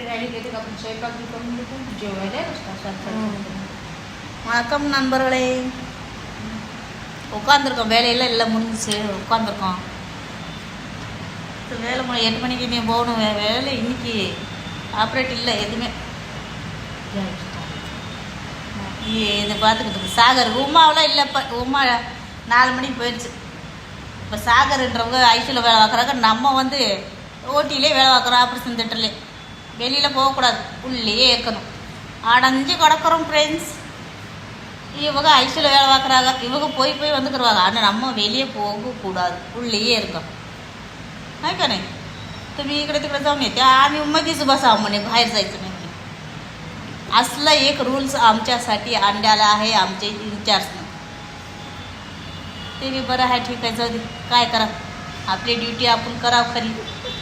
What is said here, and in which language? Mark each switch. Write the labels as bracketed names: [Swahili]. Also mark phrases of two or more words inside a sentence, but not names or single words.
[Marathi] गाडी घेते का आपण स्वयंपाक बी करून घेतो जेवायला [Tamil] வணக்கம் நண்பர்களே, உட்காந்துருக்கோம். வேலையெல்லாம் எல்லாம் முடிஞ்சிச்சு, உட்காந்துருக்கோம். வேலை 8 மணிக்கு நீ போகணும். வேலை இன்னைக்கு ஆப்ரேட் இல்லை எதுவுமே. இதை பார்த்துக்கிட்டு சாகர் உமாவெலாம் இல்லை. இப்போ உமா 4 மணிக்கு போயிடுச்சு. இப்போ சாகர்ன்றவங்க ஐசியூவில் வேலை பார்க்குறாங்க. நம்ம வந்து ஓட்டிலே வேலை பார்க்குறோம். ஆப்ரேஷன் தியேட்டர்லேயே வெளியில் போகக்கூடாது, உள்ளேயே இருக்கணும். அடைஞ்சு கிடக்குறோம் ஃப்ரெண்ட்ஸ். இவங்க ஐசியூவில் வேலை பார்க்குறாங்க. இவங்க போய் போய் வந்துக்கிடுவாங்க. ஆனால் நம்ம வெளியே போகக்கூடாது, உள்ளேயே இருக்கோம். [Marathi] नाही का नाही. तुम्ही इकडे तिकडे जाऊन येते आणि मध्येच बसा म्हणे, बाहेर जायचं नाही म्हणे. असला एक रूल्स आमच्यासाठी आणलेला आहे आमचे इंचार्जनं. ते बी बरं आहे. ठीक आहे, जाऊ दे, काय करा, आपली ड्युटी आपण करावं खरी.